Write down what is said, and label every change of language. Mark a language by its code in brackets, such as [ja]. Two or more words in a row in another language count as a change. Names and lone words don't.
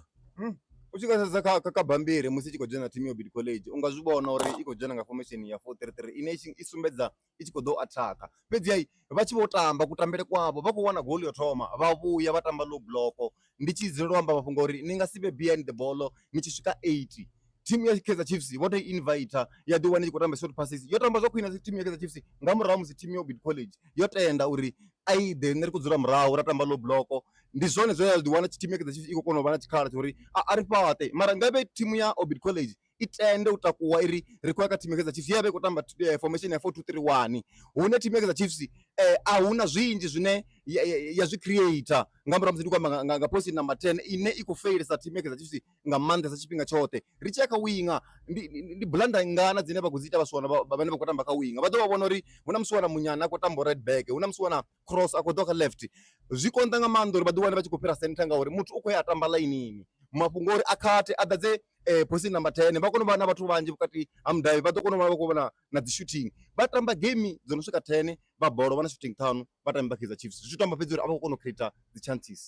[ve] U tshi nga sedza kha bambiri musi i tshi khou dzhena thimu ya Bid College, u nga zwi vhona uri i khou dzhena nga formation ya 4-3-3 ine i sumbedza i tshi khou ḓo athaka. Fhedzi vha tshi vho tamba kutambele kwavho vha khou wana goal yo thoma vha vhuya vha tamba [en] low block. [ve] Ndi tshi dzulela u amba mafhungo uri ni nga si vhe [en] behind the ball [ve] ni tshi swika 80. Thimu ya Kaizer Chiefs vho tou invite ya ḓi wana i tshi khou tamba [en] short passes, [ve] yo tamba zwa khwine thimu ya Kaizer Chiefs nga murahu musi thimu ya Bid College yo tenda uri a i ḓe nṋe ri khou dzula murahu ra tamba [en] low block. [ve] Ndi zwone zwe ya ḓi wana thimu ya Kaizer Chiefs i khou kona u vha na tshikhala tsha uri a ri fhaṱe, mara nga vhe thimu ya Bid College i tende u takuwa iri ri khou ya kha thimu ya Kaizer Chiefs ya vha i khou tamba formation ya 4-2-3-1, hune thimu ya Kaizer Chiefs a huna zwinzhi zwine ya zwi creator nga murahu musi ndi khou amba nga [en] position number [ve] 10 ine i khou failesa thimu ya Kaizer Chiefs nga maanḓesa tshifhinga tshoṱhe. Ri tshi ya kha winga ndi blanda ngana dzine vha khou dzi ita vhasiwana vhane vha khou tamba kha winga, vha ḓo vha vhona uri hu na musiwana Munyana a khou tamba [en] right back, [ve] hu na musiwana Cross a khou ḓa kha left. Zwi konḓa nga maanḓa uri vha ḓi wane vha tshi khou fhira center ngauri muthu u khou ya a tamba ḽainini, mafhungo ori a khathe a ḓadze [en] position number [ve] 10 vha kone u vha na vhathu vhanzhi vhukati ha mudavhi, vha ḓo kona u vha vha khou vhona na dzi shooting. Vha tamba game dzo no swika 10 vha bola vha na shooting 5 vha tamba Kaizer Chiefs, zwi tamba fhedzi uri a vha khou kona u create dzi chances.